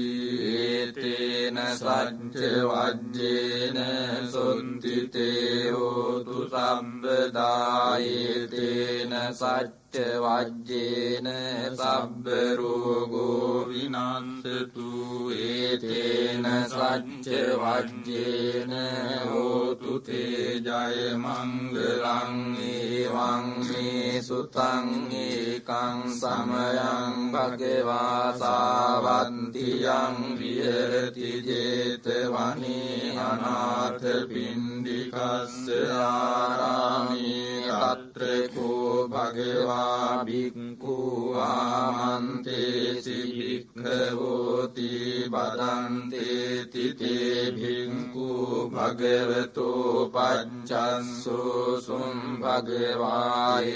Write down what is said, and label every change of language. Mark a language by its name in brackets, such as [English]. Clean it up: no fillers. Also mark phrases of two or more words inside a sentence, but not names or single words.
[Pali] ඒතේන සච්ච වජ්ජේන සොන්තිතේ හෝතු සම්බදා ඒතේන සච්ච වජ්ජේන සබ්බ රෝගෝ විනස්සතු ඒතේන සච්ච වජ්ජේන හෝතු තේ ජය මංගලං ඒවං මේ සුතං ඒකං සමයං භගවා සාවන්තියං විහෙරති 제තවනේ අනාථ පින්ඩිකස්ස ආරාමේ තත්‍රකෝ භගවා භික්ඛු ආමන්තේසි භික්ඛවෝති බදන්තේ තිතේ භික්ඛු භගවතෝ පච්චස්සෝ සුම් භගවා